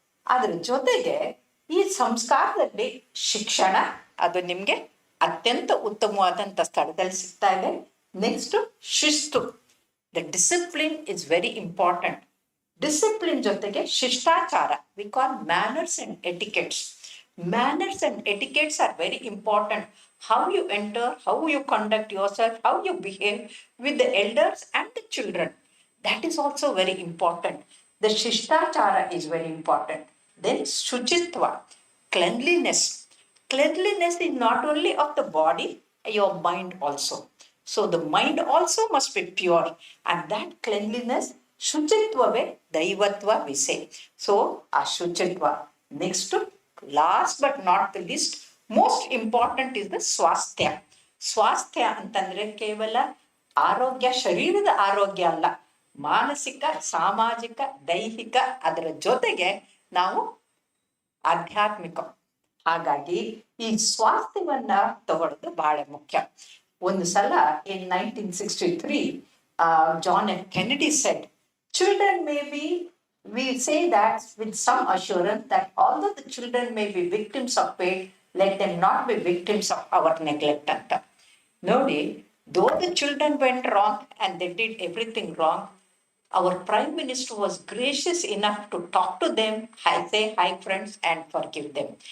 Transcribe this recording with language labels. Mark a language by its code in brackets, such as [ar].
[kn] ಅದ್ರ ಜೊತೆಗೆ ಈ ಸಂಸ್ಕಾರದಲ್ಲಿ ಶಿಕ್ಷಣ ಅದು ನಿಮ್ಗೆ ಅತ್ಯಂತ ಉತ್ತಮವಾದಂತ ಸ್ಥಳದಲ್ಲಿ ಸಿಗ್ತಾ ಇದೆ. [en] Next ಶಿಸ್ತು, the discipline is very important. Discipline [kn] ಜೊತೆಗೆ ಶಿಷ್ಟಾಚಾರ, [en] We call manners and etiquettes. Manners and etiquettes are very important. How you enter, how you conduct yourself, how you behave with the elders and the children. That is also very important. The Shishtachara is very important. Then Shuchitva, cleanliness. Cleanliness is not only of the body, your mind also. So the mind also must be pure. And that cleanliness, [kn] Shuchitvave Daivatva [en] we say. So Ashuchitva. Next to last but not the least, most important is the swasthya. [kn] Swasthya ಅಂತಂದ್ರೆ ಕೇವಲ ಆರೋಗ್ಯ, ಶರೀರದ ಆರೋಗ್ಯ ಅಲ್ಲ, ಮಾನಸಿಕ, ಸಾಮಾಜಿಕ, ದೈಹಿಕ, ಅದರ ಜೊತೆಗೆ ನಾವು ಆಧ್ಯಾತ್ಮಿಕ. ಹಾಗಾಗಿ ಈ ಸ್ವಾಸ್ಥ್ಯವನ್ನ ತಗೊಳ್ಳೋದು ಬಹಳ ಮುಖ್ಯ. ಒಂದು ಸಲ [en] in 1963 John F. Kennedy said, children may be, we say that with some assurance that although the children may be victims of fate, let them not be victims of our neglect. Nobody, though the children went wrong and they did everything wrong, our Prime Minister was gracious enough to talk to them, say hi friends, and forgive them.